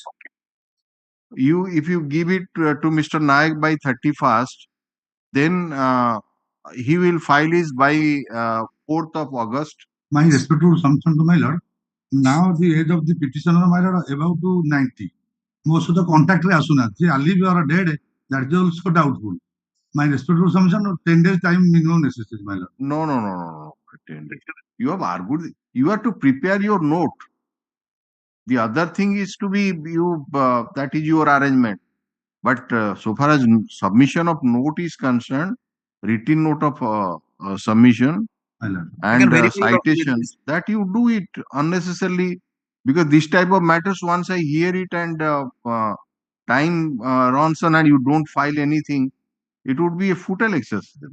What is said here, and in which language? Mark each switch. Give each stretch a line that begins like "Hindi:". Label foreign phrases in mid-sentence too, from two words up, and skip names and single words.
English: If you give it to Mr. Nayak by 31st, then he will file his by 4th of August. My respectful submission to my lord, now the age of the petitioner, my lord, about to 90. Most of the contact
Odia: ରେ ଆସୁନା, ଜେ
English: alive or dead, that is also doubtful. My respectful submission, 10 days time minimum necessary, my lord. No. 10 days. You have argued. You have to prepare your note. The other thing is to be that is your arrangement. But so far as submission of note is concerned, written note of submission and citation, that you do it unnecessarily, because this type of matters, once I hear it and time runs on and you don't file anything, it would be a futile exercise.